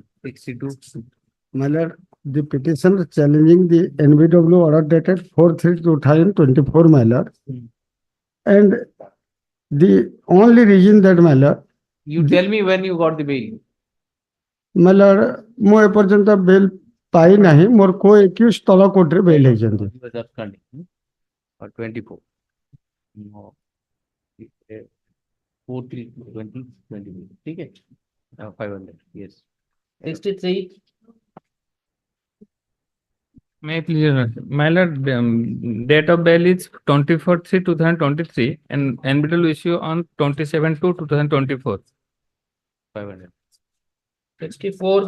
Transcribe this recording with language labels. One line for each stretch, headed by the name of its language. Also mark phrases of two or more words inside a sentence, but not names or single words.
English: 62. My lord, the petition challenging the NBW order dated 4/3/2024, my lord. And the only reason that, my lord, You tell me when you got the bail. my lord,
Odia: ମୁଁ ଏପର୍ଯ୍ୟନ୍ତ ବେଲ୍ ପାଇ ନାହିଁ, ମୋର କୋ ଏକ୍ୟୁଜ ତଳ କୋର୍ଟରେ ବେଲ୍ ହେଇଛନ୍ତି।
English: He was absconding. Or 24. No. 4/3/2020.
Hindi: ठीक है?
English: 500. Yes. 63. May I please, my lord, date of bail is 24/3/2023 and NBW issue on 27/2/2024. 500. 64.